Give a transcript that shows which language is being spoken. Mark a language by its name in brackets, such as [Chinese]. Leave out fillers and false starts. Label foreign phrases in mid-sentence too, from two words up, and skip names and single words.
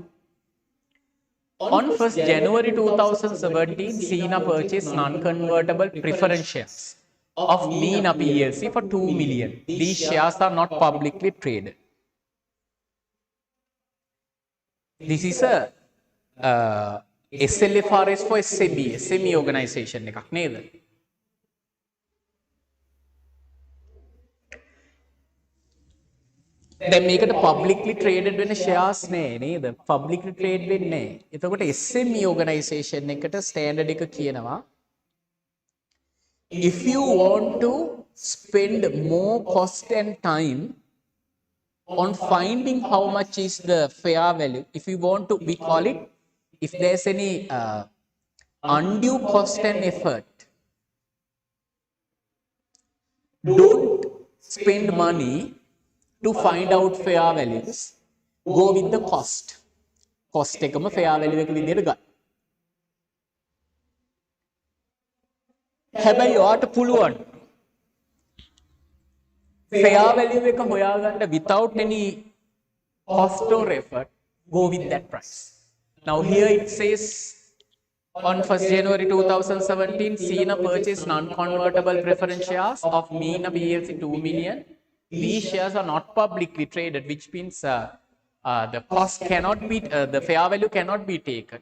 [English] On 1st January 2017, Sina purchased non-convertible preference shares of Meena PLC for 2 million. These shares are not publicly traded. This is a SLFRS for SME organization [Sinhala] එකක් නේද? දැන් මේකට [English] publicly traded [Sinhala] වෙන shares නේද? [English] Publicly trade [Sinhala] වෙන්නේ නැහැ. එතකොට SME organization එකට standard එක කියනවා [English] if you want to spend more cost and time on finding how much is the fair value, if you want to, we call it, if there's any undue cost and effort, don't spend money to find out fair values, go with the cost. [Sinhala] Cost එකම [English] fair value [Sinhala] එක විදිහට ගන්න. හැබැයි ඔයාට පුළුවන් [English] fair value [Sinhala] එක හොයාගන්න [English] without any cost or effort, go with that price. Now here it says on 1st January 2017, Sina purchased non-convertible preference shares of Meena PLC 2 million. These shares are not publicly traded, which means the cost cannot be, the fair value cannot be taken.